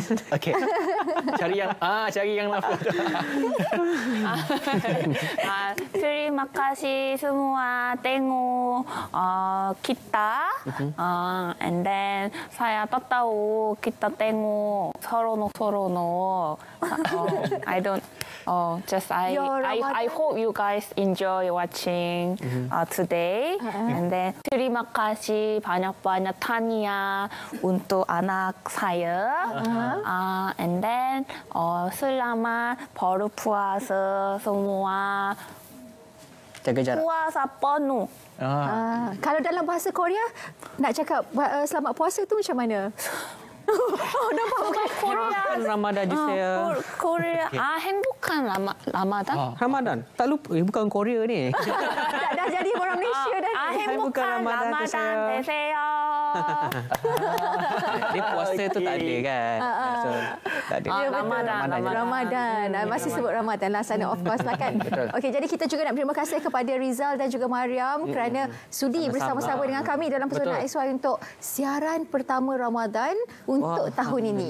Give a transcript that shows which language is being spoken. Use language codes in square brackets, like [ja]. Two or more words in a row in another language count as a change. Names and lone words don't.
[ms] Okey. Cari yang lafaz. Terima kasih semua tengok kita. [en] And then [ms] saya tak tahu kita tengok 서로. [en] I don't. Just I hope you guys enjoy watching today. And then [ms] terima kasih banyak-banyak Tania untuk anak saya. [en] And then [ms] selamat berpuasa semua. Jaga jarak. Puasa penuh. Kalau dalam bahasa Korea, nak cakap selamat puasa tu macam mana? Nampak bukan Korea. Ramadan je saya. [ko] Korea. 행복한 라마단. [ms] Ramadan. Tak lupa. Bukan Korea ni. dah jadi orang Malaysia dah. bukan 행복한 Ramadan tu 라마단 saya. 되세요. Dia puasa tu tak ada kan. So, tak ada. Ya, betul. Ramadan. Ramadan. Masih sebut Ramadan lah sana, [en] of course [ms] lah kan. Okey, jadi kita juga nak terima kasih kepada Rizal dan juga Mariam kerana sudi bersama-sama dengan kami dalam Pesona XY untuk siaran pertama Ramadan untuk tahun ini.